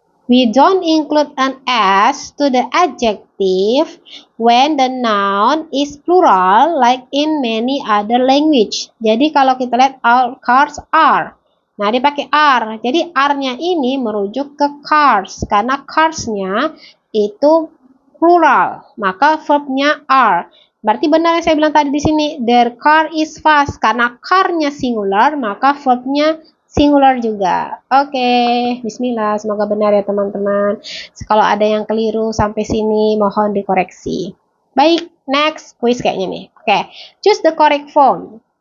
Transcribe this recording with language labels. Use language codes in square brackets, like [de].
[en] We don't include an s to the adjective when the noun is plural like in many other language. [id] Jadi kalau kita lihat [en] our cars are. [id] Nah, dipakai are. Jadi are-nya ini merujuk ke cars karena cars-nya itu plural, maka verbnya are. Berarti benar yang saya bilang tadi di sini, [en] their car is fast. [id] Karena car-nya singular, maka verbnya singular juga. Oke, bismillah. Semoga benar ya teman-teman. Kalau ada yang keliru sampai sini, mohon dikoreksi. Baik, [en] next quiz [id] kayaknya nih. [en] Oke, choose the correct form.